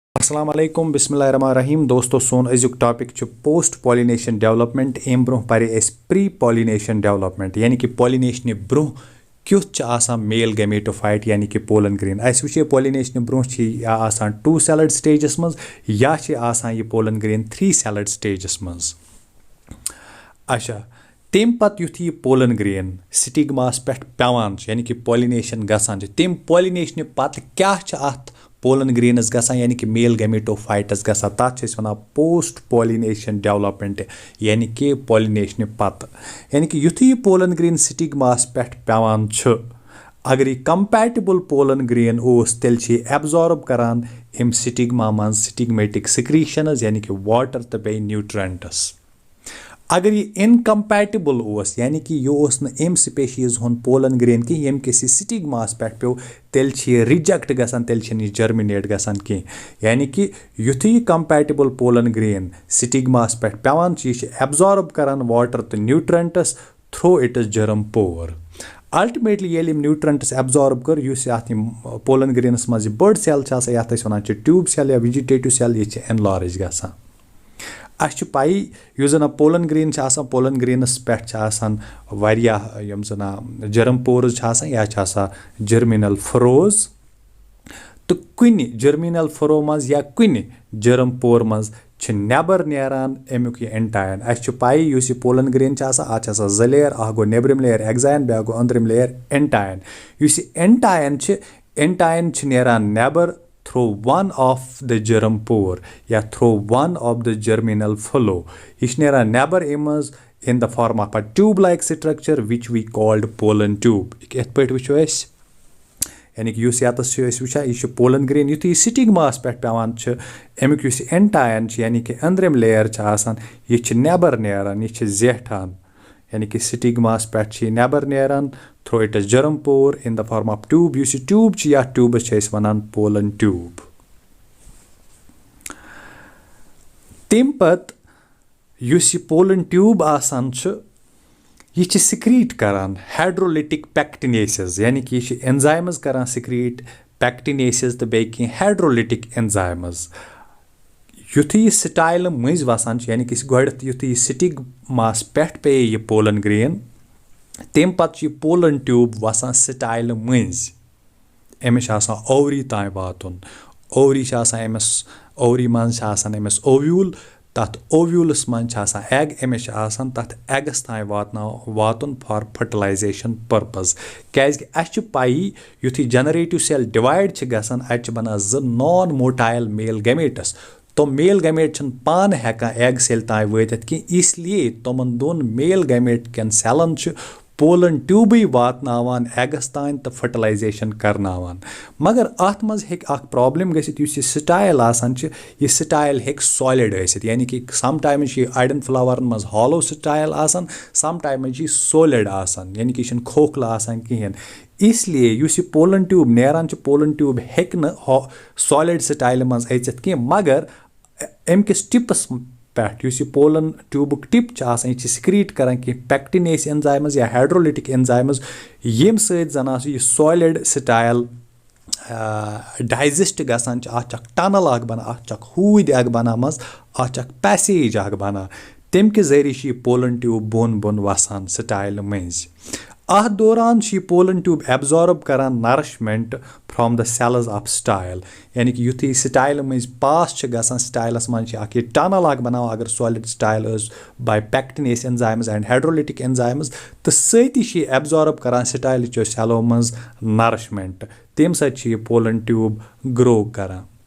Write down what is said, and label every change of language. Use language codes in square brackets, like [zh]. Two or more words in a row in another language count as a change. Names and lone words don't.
[ks] अस्सलाम वालेकुम बिस्मिल्लाहिर्रहमानिर्रहीम दोस्तों सोन अजुक टॉपिक [en] post pollination development [ks] अम ब्रोह पे [en] pre pollination development [ks] यानी कि पॉलिनेशन ब्रोह क्युथ [en] male gametophyte [ks] यानी कि [en] pollen grain [ks] अस वो पॉलिनेशन ब्रोह [en] two celled stages [ks] मज या यह [en] pollen grain 3 celled stages [ks] मज। अच्छा तम पत युथ यह [en] pollen grain [ks] स्टिग्मास पे पेवान यानी कि पॉलिनेशन गसान तम पॉलिनेशन पत क्या अत [en] pollen grains [ks] गसान यानी कि [en] male gametophytes [ks] गसान तथ वन [en] post pollination development [ks] यानी कि पॉलिनेशन पत यानी कि युथ यह [en] pollen grain [ks] स्टिग्मास पे पेवान अगर यह [en] compatible pollen grain [ks] तेल एब्जॉर्ब करान अम स्टिग्मा मन [en] stigmatic secretions [ks] यानी कि वाटर तो बे न्यूट्रेंट्स। अगर यह इनकम्पैटिबल यानी कि यह अम स्पेशीज हुन [en] pollen grain [ks] कि यम किस स्टिग्मास पे पे तेल रिजेक्ट गसान तेल जर्मिनेट गसान कह यानी कि युथ यह [en] compatible pollen grain [ks] स्टिग्मास पे पेवान यह एब्जॉर्ब करान [en] water to nutrients through its germ pore ultimately ye nutrients absorb [ks] कर पोलन ग्रेनस मज बड़ सेल वन [en] tube cell [ks] या [en] vegetative cell [ks] यह एनलार्ज गसान। अस पाई जन पोलन ग्रेन पोलन ग्रेनस पे यम जन जर्म पोर्स या जर्मिनल फरोज तो कुन जर्मिनल फरो मज या कुन जर्म पोर मज नबर नेरान अमुक यह एंटायन अस पाई पोलन ग्रेन अत जो लेयर गो नेबरिम लेयर एक्जायन ब्या गो अंदरिम लेयर एंटायन एंटायन नेरान नेबर [en] through one of the germ pore या through one of the germinal flow [ks] यह नेरान नेबर इमज [en] in the form of a tube like structure which we called pollen tube [ks] इत पे वो यानी कि वो यह [en] pollen grain [ks] युथ यह स्टिग्मास पे पेवान अमुक एंटायन यानी कि अंदरिम लेयर यह नेबर नेरान यह जेठान यानी कि स्टिग्मास पे नेबर नेरान [en] through its germ pore in the form of tube tube [ks] या ट्यूबस वन [en] pollen tube. [ks] तम पत पोलन ट्यूब यह सिक्रीट करान हाइड्रोलिटिक पेक्टिनेसेस यानी कि यह एंजाइमस करान सिक्रीट पेक्टिनेसेस तो बे हाइड्रोलिटिक एंजाइमस युथ यह स्टाइल मज वसान यानी कि गोड युथ यह स्टिग्मास पे पे यह पोलन ग्रेन तम पत पोलन ट्यूब वसान स्टाइल मज अमिस ओवरी तान वातुन ओवरी अमिस ओवरी मज अमिस ओव्यूल तथ ओव्यूलस मज एग अमिस तथ एगस तान वातुन फॉर फर्टिलाइजेशन पर्पज क्या पाई युथ जनरेटिव सेल डिवाइड गसान अत बना नॉन मोटाइल मेल गैमेटस तो मेल गैमेट पान हेकान एग सेल तान वातित कि इसलिए तमन दोन मेल गैमेट कन सेलन पोलन ट्यूबे वातनावान एगस तान तो फर्टिलाइजेशन करनावान मगर अत मज हेक प्रॉब्लम गसित युस यह स्टाइल यह स्टाइल हेक सॉलिड आसित यानी कि सम टाइम्स अड़न फ्लावरन मज हॉलो स्टाइल सम टाइम्स सॉलिड यानी कि खोखला कहें इसलिए युस यह पोलन ट्यूब नेरान पोलन ट्यूब हेक न सॉलिड स्टाइल मज अचित कह मगर अमकिस टिपस पे पोलन ट्यूबुक टिप यह सिक्रीट करान कि पेक्टिनेस एंजाइमस या हाइड्रोलिटिक एंजाइमस यम सन यह सॉलिड स्टाइल डाइजेस्ट गसान अत टनल बना अत हूद बना अत पैसेज बना तम कि जरिए यह पोलन ट्यूब बोन बोन वसान स्टाइल मज अत दौरान यह पोलन ट्यूब एब्जॉर्ब करान नरिशमेंट फ्रॉम द सेल्स ऑफ स्टाइल यानी कि युथ स्टाइल मज पास गसान स्टाइलस मज टनल बना अगर सॉलिड स्टाइल बाय पेक्टिनेस एंजाइम्स एंड हाइड्रोलिटिक एंजाइम्स तो सती एब्जॉर्ब करान स्टाइल सेलो मज नरिशमेंट तम सह पोलन ट्यूब ग्रो करान